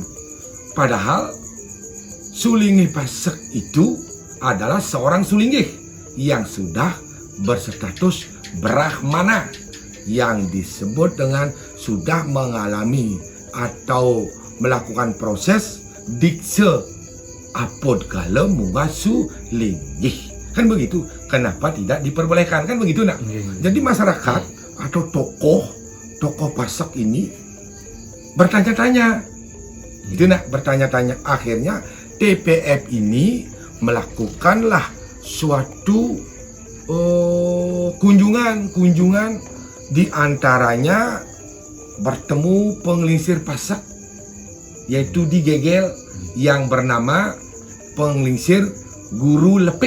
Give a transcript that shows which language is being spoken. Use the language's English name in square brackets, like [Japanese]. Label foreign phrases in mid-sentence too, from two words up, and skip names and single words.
[Indonesian] Padahal Sulinggih Pasak itu adalah seorang Sulinggih yang sudah berstatus Brahmana, yang disebut dengan sudah mengalami atau melakukan proses dikse apod kala munggah Sulinggih. Kan begitu. Kenapa tidak diperbolehkan? Kan begitu nak? Jadi masyarakat atau tokoh Pasak ini bertanya-tanya. Itu nak, bertanya-tanya. Akhirnya TPF ini melakukanlah suatu kunjungan di antaranya bertemu penglingsir Pasak yaitu di Gegel yang bernama penglingsir Guru Lepik.